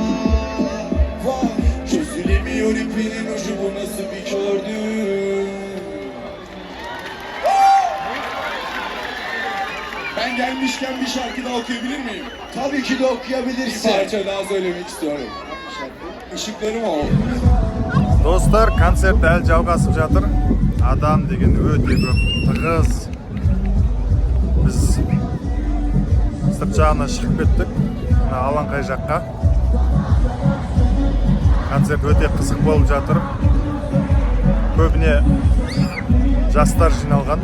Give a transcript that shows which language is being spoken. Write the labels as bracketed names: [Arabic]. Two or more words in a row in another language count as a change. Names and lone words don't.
[Turkish] Çözülemiyor ipinin ucu bu nasıl bir kördü. Ben gelmişken bir şarkı daha okuyabilir miyim? Tabii ki de okuyabilirsin. Bir parça daha söylemek istiyorum. Işıklarım ol. [Kazakh] Достар, концерт әлі жалғасып жатыр. Адам деген өте көп, тығыз. Біз сырт жағына шығып кеттік, мына алаңқай жаққа. Концерт өте қызық болып жатыр. Көбіне жастар жиналған.